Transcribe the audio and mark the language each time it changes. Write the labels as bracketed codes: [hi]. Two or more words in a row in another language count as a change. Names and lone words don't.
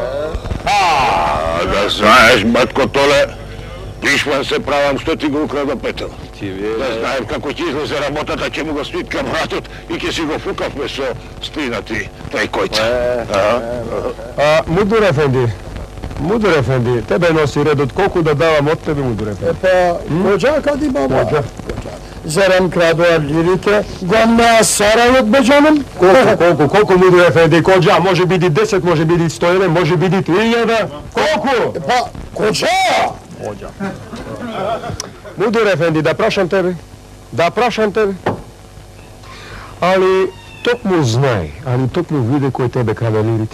[mk] Да знаеш, батко Толе, Пишман се правам што ти го украда петел. Да знаем како ќе излезе работата, ќе му го свиткам вратот и ќе си го фукавме со спинати трајкојца. Мудур Ефенди, тебе носи редот, колку да давам од тебе, Мудур Ефенди? Коđa Кадибаба? Зерем крадоа лирите, гомнеа сарајот беđанам? Колку, Мудур Ефенди, коđa? Може биди 10, може биди 101, може биди 3000. Колку? Па, коđa? Мудур Ефенди, да прашам тебе. Али токму знај, али токму виде кој тебе краде лирите.